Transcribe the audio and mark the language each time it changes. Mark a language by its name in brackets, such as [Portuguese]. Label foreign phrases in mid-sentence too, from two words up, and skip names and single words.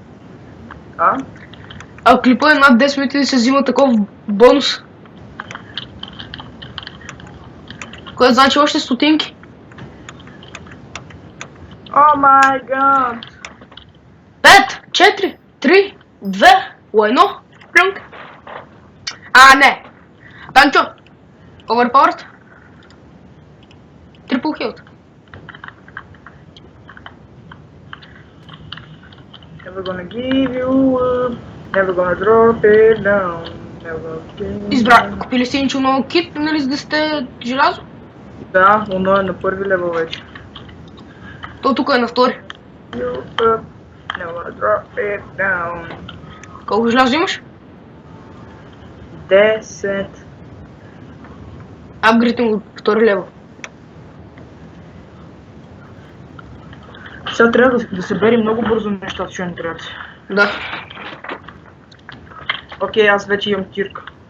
[Bulgarian] А клипа е над 10 минути да се взима таков бонус. Което значи още стотинки. [English] Oh my god! [Bulgarian] 5, 4, 3, 2, 1. Плюнк. Не. Данчо. [English] Overpowered. Triple health. Never gonna give you up. Never gonna drop it down. Never gonna give [Bulgarian] Избра. Купили сте ничего ново кит, нали, за да сте желязо? Да, оно е на първи левел вече. То тук е на втори. [English] You up. Never gonna drop it down. [Bulgarian] Колко желязо имаш? 10. Апгрейдим го втори левел. Сега трябва да съберем много бързо нещата, че не трябва. Да. Окей, аз вече имам кирка.